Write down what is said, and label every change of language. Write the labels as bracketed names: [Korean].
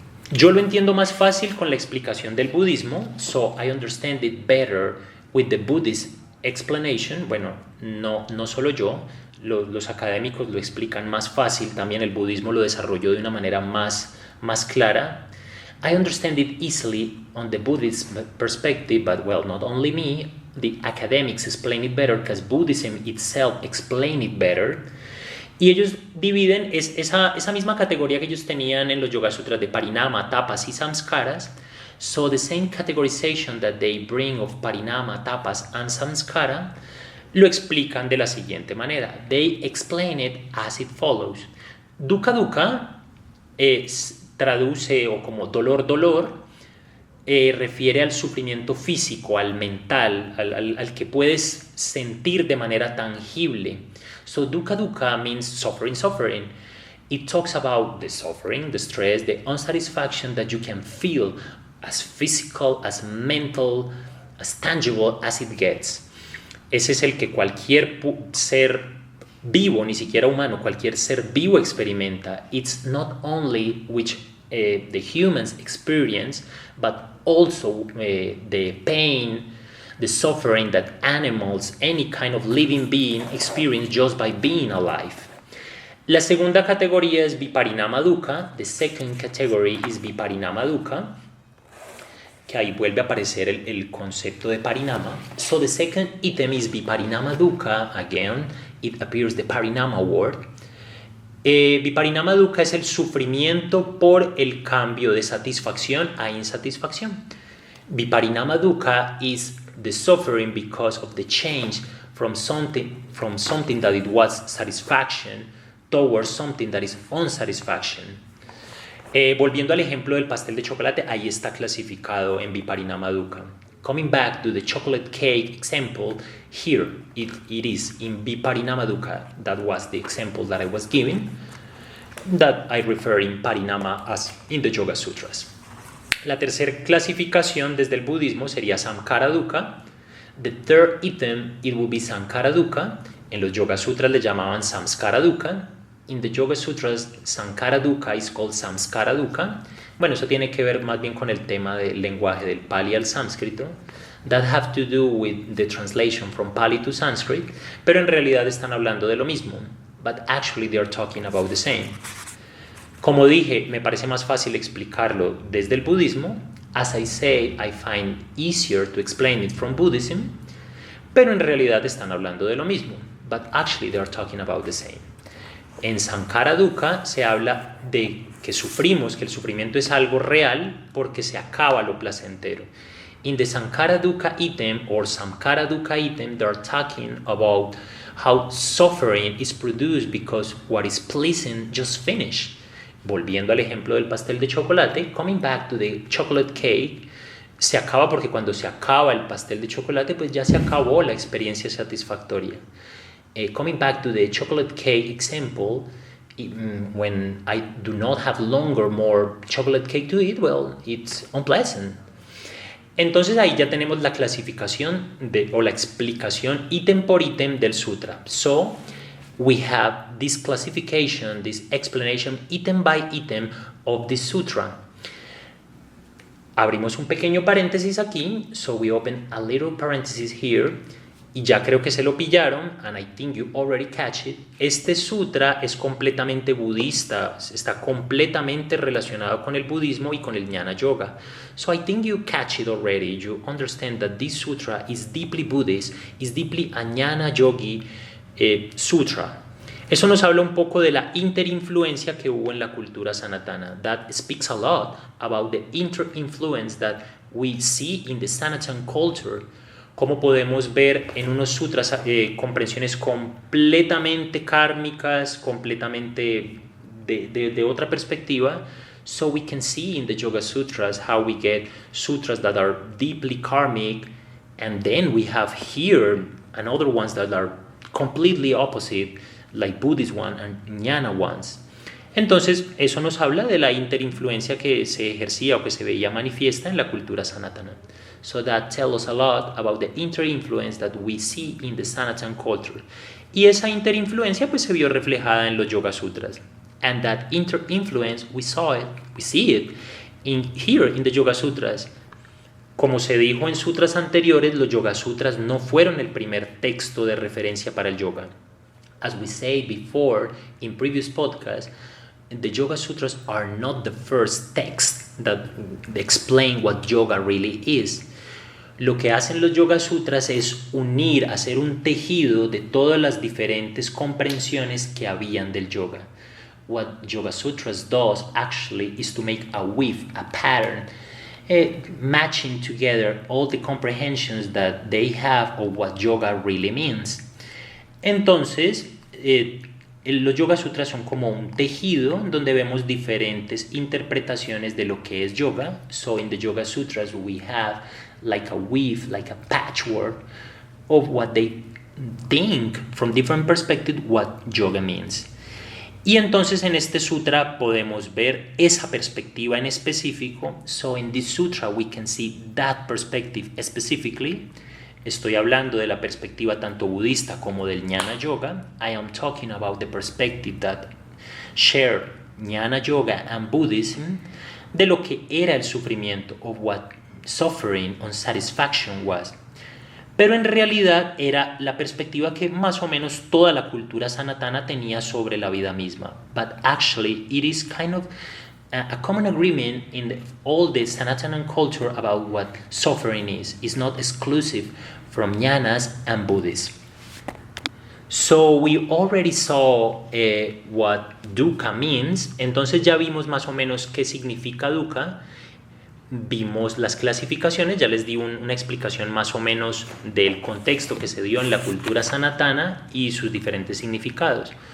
[Spanish] Yo lo entiendo más fácil con la explicación del budismo, [English] so I understand it better with the Buddhist explanation. [Spanish] Bueno, no solo yo, los académicos lo explican más fácil, también el budismo lo desarrolló de una manera más clara. [English] I understand it easily on the Buddhist perspective, but well, not only me, the academics explain it better because Buddhism itself explain it better. [Spanish] Y ellos dividen esa misma categoría que ellos tenían en los Yoga Sutras de Parinama, Tapas y Samskaras. [English] So the same categorization that they bring of Parinama, Tapas and Samskara [Spanish] lo explican de la siguiente manera. [English] They explain it as it follows. [Spanish] Dukkha dukkha traduce o como dolor, refiere al sufrimiento físico, al mental, al que puedes sentir de manera tangible. [English] So dukkha dukkha means suffering. It talks about the suffering, the stress, the unsatisfaction that you can feel as physical, as mental, as tangible as it gets. [Spanish] Ese es el que cualquier ser vivo, ni siquiera humano, cualquier ser vivo experimenta. [English] It's not only which the humans experience, but also the pain, the suffering that animals, any kind of living being experience just by being alive. [Spanish] La segunda categoría es Viparinama Dukkha. [English] The second category is Viparinama Dukkha, [Spanish] que ahí vuelve a aparecer el concepto de Parinama. [English] So the second item is Viparinama Dukkha. Again, it appears the Parinama word. [Spanish] Viparinama Dukkha es el sufrimiento por el cambio de satisfacción a insatisfacción. [English] Viparinama Dukkha is the suffering because of the change from something that it was satisfaction towards something that is unsatisfaction. [Spanish] Volviendo al ejemplo del pastel de chocolate, ahí está clasificado en Viparinama Dukkha. [English] Coming back to the chocolate cake example, here it is in Viparinama Dukkha. That was the example that I was giving, that I refer in Parinama as in the Yoga Sutras. [Spanish] La tercera clasificación desde el budismo sería Samkara Dukkha. [English] The third item, it will be Sankara Dukkha. [Spanish] En los Yoga Sutras le llamaban Samskara Dukkha. [English] In the Yoga Sutras, Sankara Dukkha is called Samskara Dukkha. [Spanish] Bueno, eso tiene que ver más bien con el tema del lenguaje del Pali al sánscrito. [English] That have to do with the translation from Pali to Sanskrit. [Spanish] Pero en realidad están hablando de lo mismo. [English] But actually they are talking about the same. [Spanish] Como dije, me parece más fácil explicarlo desde el budismo. [English] As I say, I find easier to explain it from Buddhism, [Spanish] pero en realidad están hablando de lo mismo. [English] But actually they are talking about the same. [Spanish] En Sankhara Dukkha se habla de que sufrimos, que el sufrimiento es algo real porque se acaba lo placentero. [English] In the Sankhara Dukkha item or Samkhara Dukkha item, they are talking about how suffering is produced because what is pleasant just finished. [Spanish] Volviendo al ejemplo del pastel de chocolate, [English] coming back to the chocolate cake, [Spanish] se acaba porque cuando se acaba el pastel de chocolate, pues ya se acabó la experiencia satisfactoria. [English] Coming back to the chocolate cake example, when I do not have longer more chocolate cake to eat, well, it's unpleasant. [Spanish] Entonces ahí ya tenemos la clasificación o la explicación ítem por ítem del sutra. [English] So we have this classification, this explanation ítem by ítem of the sutra. [Spanish] Abrimos un pequeño paréntesis aquí, [English] so we open a little parenthesis here, [Spanish] y ya creo que se lo pillaron, [English] and I think you already catch it. [Spanish] Este sutra es completamente budista, está completamente relacionado con el budismo y con el Jnana Yoga. [English] So I think you catch it already. You understand that this sutra is deeply Buddhist, is deeply a Jnana Yogi sutra. [Spanish] Eso nos habla un poco de la interinfluencia que hubo en la cultura sanatana. [English] That speaks a lot about the interinfluence that we see in the Sanatan culture. [Spanish] Cómo podemos ver en unos sutras comprensiones completamente kármicas, completamente de otra perspectiva. [English] So we can see in the Yoga Sutras how we get sutras that are deeply karmic, and then we have here another ones that are completely opposite, like Buddhist one and Jnana ones. [Spanish] Entonces, eso nos habla de la interinfluencia que se ejercía o que se veía manifiesta en la cultura sanatana. [English] So that tells us a lot about the interinfluence that we see in the Sanatan culture. [Spanish] Y esa interinfluencia pues se vio reflejada en los Yoga Sutras. [English] And that interinfluence, we see it here in the Yoga Sutras. [Spanish] Como se dijo en sutras anteriores, los Yoga Sutras no fueron el primer texto de referencia para el yoga. [English] As we said before in previous podcasts, the Yoga Sutras are not the first text that explain what yoga really is. [Spanish] Lo que hacen los Yoga Sutras es unir, hacer un tejido de todas las diferentes comprensiones que habían del yoga. [English] What Yoga Sutras does actually is to make a weave, a pattern, matching together all the comprehensions that they have of what yoga really means. [Spanish] Entonces, los Yoga Sutras son como un tejido donde vemos diferentes interpretaciones de lo que es yoga. [English] So in the Yoga Sutras we have like a weave, like a patchwork of what they think from different perspectives what yoga means. [Spanish] Y entonces en este sutra podemos ver esa perspectiva en específico. [English] So in this sutra we can see that perspective specifically. [Spanish] Estoy hablando de la perspectiva tanto budista como del Jnana Yoga. [English] I am talking about the perspective that share Jnana Yoga and Buddhism, [Spanish] de lo que era el sufrimiento, [English] of what suffering, unsatisfaction was. [Spanish] Pero en realidad era la perspectiva que más o menos toda la cultura sanatana tenía sobre la vida misma. [English] But actually it is kind of a common agreement in all the Sanatana culture about what suffering is. It's not exclusive from Jnanas and Buddhism. So we already saw what dukkha means. [Spanish] Entonces ya vimos más o menos qué significa dukkha. Vimos las clasificaciones, ya les di una explicación más o menos del contexto que se dio en la cultura sanatana y sus diferentes significados.